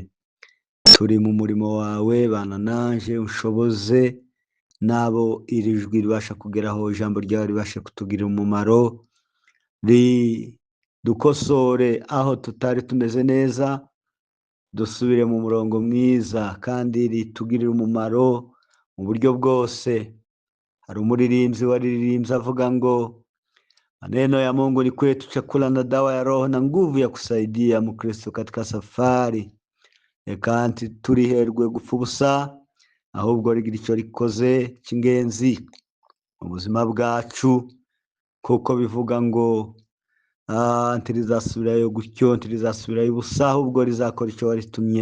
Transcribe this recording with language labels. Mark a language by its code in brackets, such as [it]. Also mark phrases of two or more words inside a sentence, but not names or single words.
[rw] Turi mu murimo wawe, bana nanje ushoboze n'abo iri jwi ribasha kugeraho, ijambo ryawe ribasha kutugirira umumaro. Dukosore aho tutari tumeze neza, dusubire mu murongo mwiza, kandi ritugirire umumaro mu buryo bwose. Hari umuririmbyi waririmbye avuga ngo, [sw] maneno ya Mungu ni kwetu chakula na dawa ya roho na nguvu ya kusaidia Mkristo katika safari. [rw] Kandi turiherwe gupfa ubusa, ahubwo rigira icyo rikoze cy'ingenzi mu buzima bwacu, kuko bivuga ngo ntirizasubirayo gutyo, ntirizasubirayo ubusa, ahubwo rizakora icyo waritumye.